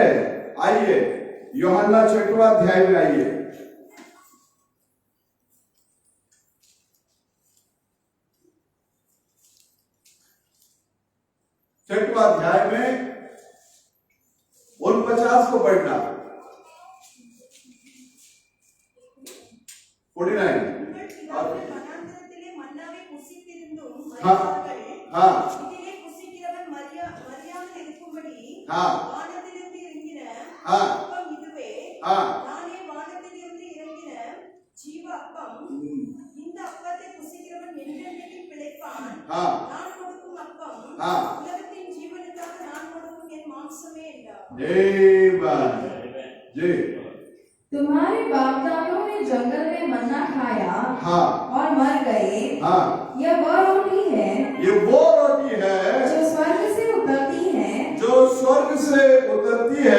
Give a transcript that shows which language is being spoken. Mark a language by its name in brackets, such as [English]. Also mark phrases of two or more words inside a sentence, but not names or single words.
[Hindi] आइए यूहन्ना 6वां अध्याय में आइए। छठवां अध्याय में 49 को पढ़ना। 49। [Tamil] வனாந்திரத்திலே மன்னாவை புசித்திருந்தும் [Hindi] हाँ हाँ [Tamil] இதிலே புசிக்கிறவன் மரியாமல் இருக்கும்படி [Hindi] हाँ [Tamil] வானத்திலிருந்து இறங்கின [Hindi] हाँ [Tamil] அப்பம் இதுவே [Hindi] हाँ [Tamil] நானே வானத்திலிருந்து இறங்கின ஜீவ அப்பம் இந்த அப்பத்தை புசிக்கிறவன் என்றென்றைக்கும் பிழைப்பான் [Hindi] हाँ [Tamil] நான் கொடுக்கும் அப்பம் [Hindi] हाँ [Tamil] உலகத்தின் ஜீவனுக்காக நான் கொடுக்கும் என் மாம்சமே என்றார்। [Hindi] जी तुम्हारे बाप दादों ने जंगल में मन्ना खाया हाँ और मर गए। हाँ यह वह रोटी है ये वो रोटी है जो स्वर्ग से उतरती है, जो स्वर्ग से उतरती है